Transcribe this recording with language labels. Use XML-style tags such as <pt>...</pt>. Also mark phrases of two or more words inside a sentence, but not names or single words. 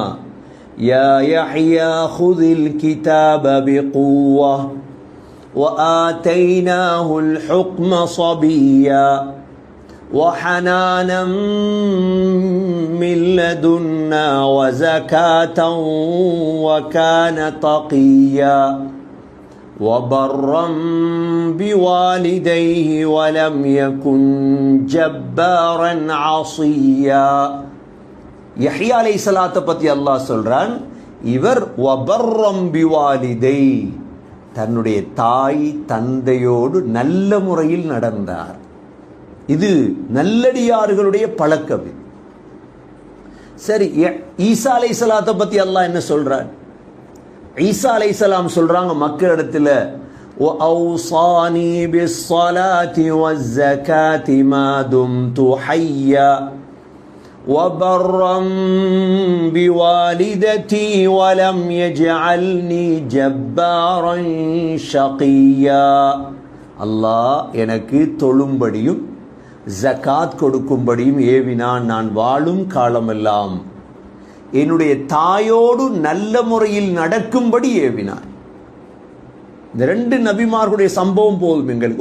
<ar>يا يحيى خذ الكتاب بقوة وآتيناه الحكم صبيا وحنانا من لدنا وزكاة وكان تقيا وبرا بوالديه ولم يكن جبارا عصيا.</ar> <ta>யஹ்யா அலைஹிஸ்ஸலாத்தை பத்தி அல்லாஹ் சொல்றான், இவர்</ta> <ar>وبرا بوالديه,</ar> <ta>தன்னுடைய தாய் தந்தையோடு நல்ல முறையில் நடந்தார். இது நல்லடியார்களுடைய பழக்கம். சரி, ஈசா அலைஹிஸ்ஸலாத்தை பத்தி அல்லாஹ் என்ன சொல்றான்? ஈசா அலைஹிஸ்ஸலாம் சொல்றாங்க மக்களிடத்தில்,</ta> <ar>وأوصاني بالصلاة والزكاة ما دمت حيا وبرا بوالدتي ولم يجعلني جبارا شقيا.</ar> <ta>அல்லாஹ் எனக்கு தொழும்படியும் ஜகாத் கொடுக்கும்படியும் ஏவினான். நான் வாழும் காலமெல்லாம் என்னுடைய தாயோடு நல்ல முறையில் நடக்கும்படி ஏவினான். இந்த ரெண்டு நபிமார்களுடைய சம்பவம் போதும் எங்களுக்கு.</ta>